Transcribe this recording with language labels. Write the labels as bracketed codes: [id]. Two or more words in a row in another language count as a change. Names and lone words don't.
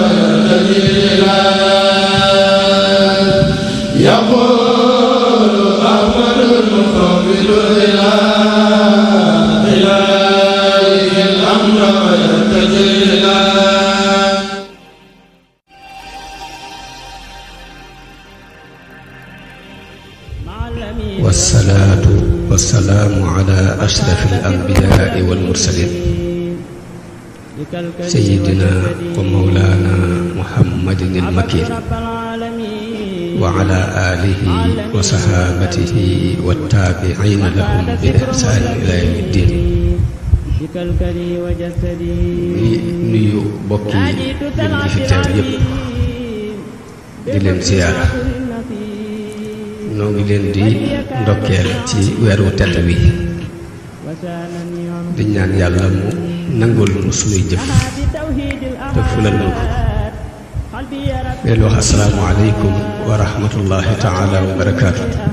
[ar] يقول أحمد المفوض إلى الأمر والصلاة والسلام على أشرف الأنبياء والمرسلين سيدنا ومولانا محمد المكين وعلى آله وصحابته والتابعين لهم بإحسان إلى يوم الدين [wo] nuyu bokki julli fi teew yépp di leen ziyaara noo ngi leen di ndokkeel ci weeru tedd wi di ñaan yàlla mu nangul nu sunuy jëf te fulal nu ko leen wax [ar] السلام عليكم ورحمة الله تعالى وبركاته